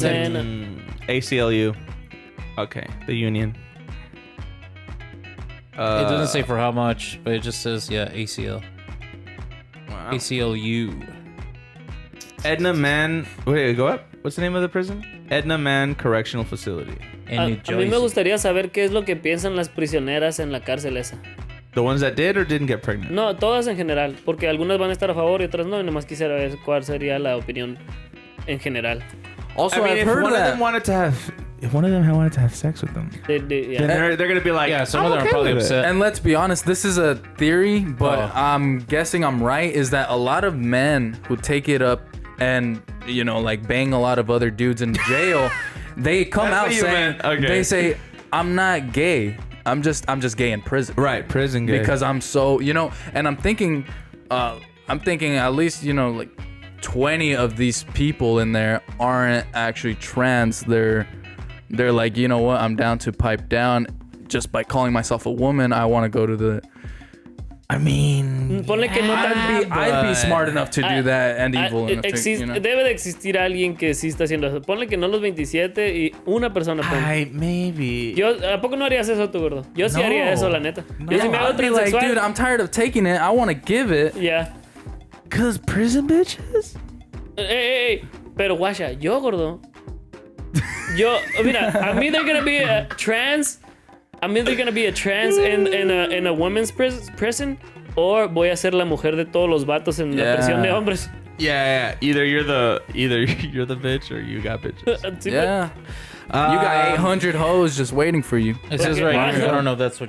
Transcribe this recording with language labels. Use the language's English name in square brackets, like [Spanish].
[English] ACLU. Okay, the union. It doesn't say for how much, but it just says, yeah, ACL. Wow. ACLU. Edna Mann. Wait, go up. What's the name of the prison? Edna Mann Correctional Facility. [Spanish] A mí me gustaría saber qué es lo que piensan las prisioneras en la cárcel esa. [English] The ones that did or didn't get pregnant? [Spanish] No, todas en general, porque algunas van a estar a favor y otras no, y nomás quisiera ver cuál sería la opinión en general. [English] Also, I mean, I've heard if one that. of them wanted to have sex with them, Yeah. then they're gonna be like, yeah, some of them are probably upset. And let's be honest, this is a theory, but I'm guessing I'm right, is that a lot of men who take it up and, you know, like bang a lot of other dudes in jail, they come out saying, they say, I'm not gay. I'm just gay in prison. Right, prison gay. Because I'm so, you know, and I'm thinking at least, you know, like 20 of these people in there aren't actually trans. They're like, you know what, I'm down to pipe down just by calling myself a woman. I want to go to the... I mean, [Spanish] Ponle que no [English] I'd be smart enough to do that and evil enough to, you know? [Spanish] Debe de existir alguien que sí está haciendo eso. Ponle que no los 27 y una persona. [English] Maybe. [Spanish] ¿A poco no harías eso tú, gordo? Yo sí haría eso, la neta. Yo sí me hago [English] I'd be like, [Spanish] transexual. [English] dude, I'm tired of taking it. I want to give it. Yeah. Cause prison bitches. Hey. [Spanish] Pero guacha, yo, gordo. Mira, [English] I'm either gonna be a trans. I'm either gonna be a trans in a women's prison, or [Spanish] voy a ser la mujer de todos los vatos en la prisión de hombres. [English] Yeah. Either you're the bitch or you got bitches. Yeah. You got 800 hoes just waiting for you. It says right here. I don't know if that's what